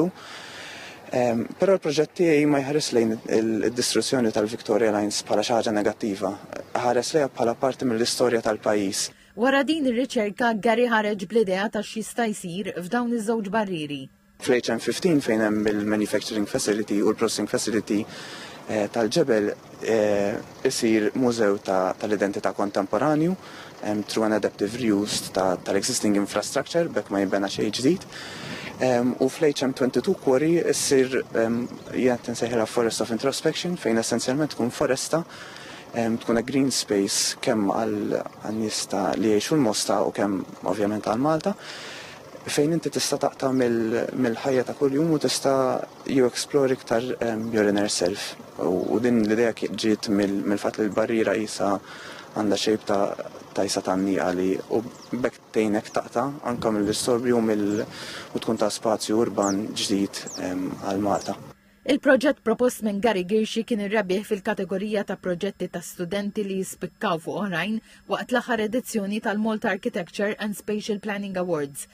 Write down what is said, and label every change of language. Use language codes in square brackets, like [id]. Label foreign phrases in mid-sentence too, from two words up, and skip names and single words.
[mt] Però l-proġett tiegħi ma jħares lejn id-distruzzjoni tal-Victoria Lines bħala xi ħaġa negattiva, ħares lejha bħala parti mill-istorja tal-pajjiż. Wara din ir-riċerka Gary ħareġ bl-idea ta' x'jista' jsir f'dawn iż-żewġ barrieri. Fl-HM15 fejn hemm il- [en] manufacturing facility [mt] u l- [en] processing facility [mt] tal-ġebel isir mużew tal-identità kontemporanju [en] through an adaptive reuse [mt] tal- [en] existing infrastructure [mt] bekk ma jibbena xejn ġdid. U fl-HM22 quarry issir jgħid insejħilha Forest of Introspection fejn essenzjalment tkun foresta tkun [en] green space [mt] kemm għan-nies li jgħixu l-Mosta u kemm ovvjament għal Malta fejn inti tista' taqta' mill-ħajja ta' kuljum u tista' explore iktar [en] your inner self. [mt] U din l-idea ġiet mill-fatt li l-barriera isa għandha xejb ta' isa tan-nieqa li u bekk tgħinek taqta' anke mill-istorbju u tkun ta' spazju urban ġdid għal Malta. Il-proġett propost minn Gary Girshi kien irrebbieħ fil-kategorija ta' proġetti ta' studenti li jispikkaw fuq oħrajn waqt l-aħħar edizzjoni tal-Malta Architecture and Spatial Planning Awards.